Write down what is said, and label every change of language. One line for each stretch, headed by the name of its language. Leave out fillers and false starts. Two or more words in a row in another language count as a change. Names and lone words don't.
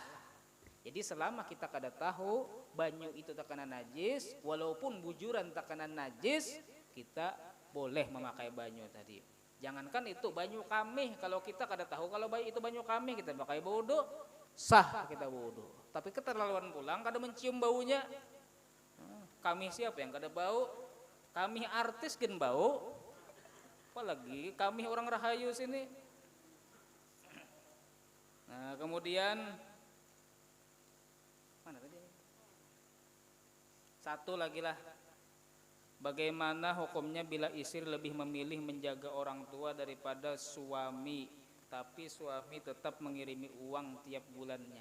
Banjar: Jadi selama kita kada tahu banyu itu terkena najis, walaupun bujuran terkena najis, kita boleh memakai banyu tadi. Jangankan itu banyu kami, kalau kita kada tahu kalau itu banyu kami, kita pakai wudu, sah kita wudu. Tapi keterlaluan pulang kada mencium baunya. Kami siapa yang kada bau?
Indonesian: Kami artis kan bau. Apalagi kami orang Rahayu sini. Nah, kemudian mana tadi? Satu lagi lah. Bagaimana hukumnya bila istri lebih memilih menjaga orang tua daripada suami, tapi suami tetap mengirimi uang tiap bulannya?